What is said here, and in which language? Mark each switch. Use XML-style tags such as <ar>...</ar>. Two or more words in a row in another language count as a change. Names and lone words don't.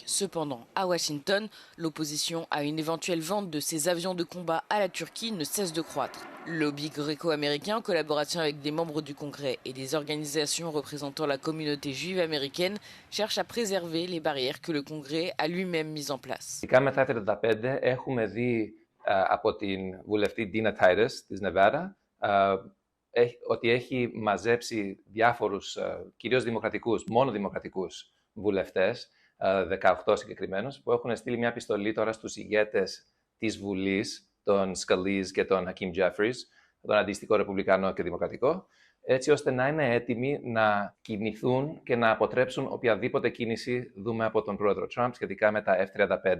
<fr>Cependant, à Washington, l'opposition à une éventuelle vente de ces avions de combat à la Turquie ne cesse de croître. Le lobby gréco-américain, en collaboration avec des membres du Congrès et des organisations représentant la communauté juive américaine, cherche à préserver les barrières que le Congrès a lui-même mises en place.</fr> <el>Ότι έχει μαζέψει διάφορους, κυρίως δημοκρατικούς, μόνο δημοκρατικούς βουλευτές, 18 συγκεκριμένους, που έχουν στείλει μια επιστολή τώρα στους ηγέτες της Βουλής, τον Scalise και τον Hakeem Jeffries, τον αντίστοιχο ρεπουμπλικανό και δημοκρατικό, έτσι ώστε να είναι έτοιμοι να κινηθούν και να αποτρέψουν οποιαδήποτε κίνηση δούμε από τον πρόεδρο Trump σχετικά με τα F-35.</el>